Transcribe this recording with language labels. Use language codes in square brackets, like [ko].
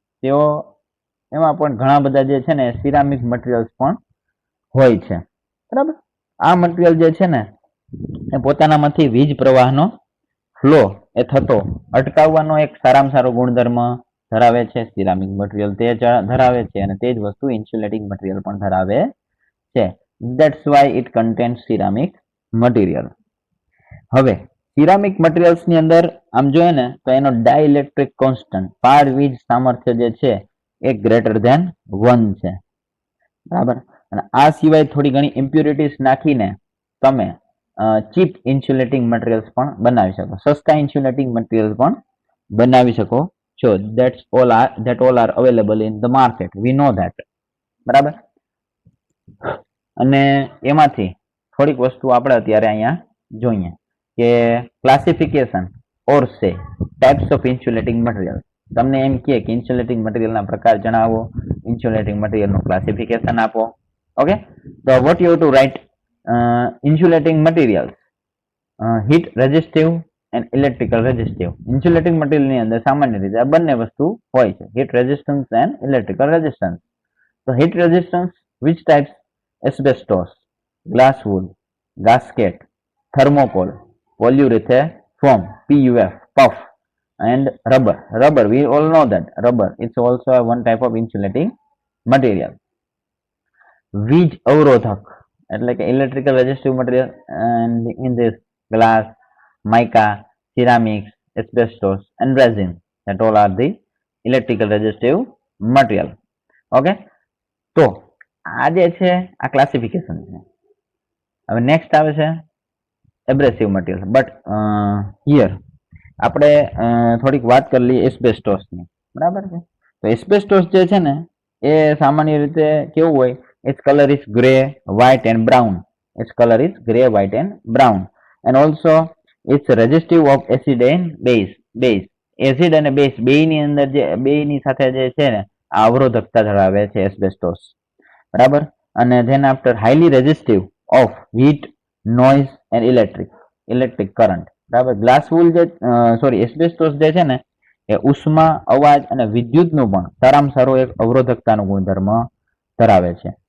[gu] તેઓ એમાં પણ ઘણા બધા જે છે ને સિરામિક મટીરિયલ્સ પણ હોય છે, બરાબર. આ મટીરિયલ જે છે ને એ પોતાનામાંથી વીજ પ્રવાહનો ફ્લો એ થતો અટકાવવાનો એક સારામાં સારો ગુણધર્મ ધરાવે છે. સિરામિક મટીરિયલ તે ધરાવે છે, અને તે જ વસ્તુ ઇન્સ્યુલેટિંગ મટીરિયલ પણ ધરાવે છે. [en] That's why it contains ceramic material. [gu] હવે સિરામિક મટીરિયલ્સ ની અંદર આમ જોઈએ ને તો એનો ડાઇલેક્ટ્રિક કોન્સ્ટન્ટ, પાડ વીજ સામર્થ્ય જે છે એ ગ્રેટર ધેન 1 છે, બરાબર. અને આ સિવાય થોડી ઘણી ઇમ્પ્યુરિટીઝ નાખીને તમે ચીપ ઇન્સ્યુલેટિંગ મટીરિયલ્સ પણ બનાવી શકો, સસ્તા ઇન્સ્યુલેટિંગ મટીરિયલ પણ બનાવી શકો છો. [en] That all are available in the market, we know that, બરાબર. [gu] અને એમાંથી થોડીક વસ્તુ આપણે અત્યારે અહીંયા જોઈએ કે [en] Classification or say types of insulating material. [gu] તમને એમ કહે કે ઇન્સ્યુલેટિંગ મટીરિયલના પ્રકાર જણાવો, ઇન્સ્યુલેટિંગ મટીરિયલનું ક્લાસિફિકેશન આપો. [en] Okay, તો what you to write? Insulating materials, heat resistive, and electrical resistive. [gu] Insulating મટીરિયલની અંદર સામાન્ય રીતે આ બંને વસ્તુ હોય છે, [en] Heat resistance and electrical resistance. તો heat resistance which types? Asbestos, glass wool, gasket, thermocol, polyurethane foam, PUF, puff, and rubber. Rubber, we all know that rubber, it's also one type of insulating material. [gu] વીજ અવરોધક એટલે કે [en] Electrical resistive material, and in this glass, mica, ceramics, asbestos, and resin, that all are the electrical resistive material. [gu] Okay, તો આ જે છે આ classification છે. હવે નેક્સ્ટ આવે છે એબ્રેસિવ મટીરિયલ. બટ હિયર આપણે થોડીક વાત કરી લઈએ એસ્બેસ્ટોસની. બરાબર છે. તો એસ્બેસ્ટોસ જે છે ને એ સામાન્ય રીતે કેવું હોય, [en] its color is gray, white and brown. Its color is gray, white and brown. And also it's resistive of acid and base. [gu] Acid અને બેઝ બેયની અંદર જે બેયની સાથે જે છે ને આ અવરોધકતા ધરાવે છે એસ્બેસ્ટોસ. બરાબર. [en] અને then after highly resistive of heat, noise and electric current. બરાબર. [gu] ગ્લાસ વૂલ જે એસ્બેસ્ટોસ જે છે ને એ ઉષ્મા, અવાજ અને વિદ્યુતનું પણ સારામાં સારો એક અવરોધકતાનો ગુણધર્મ ધરાવે છે.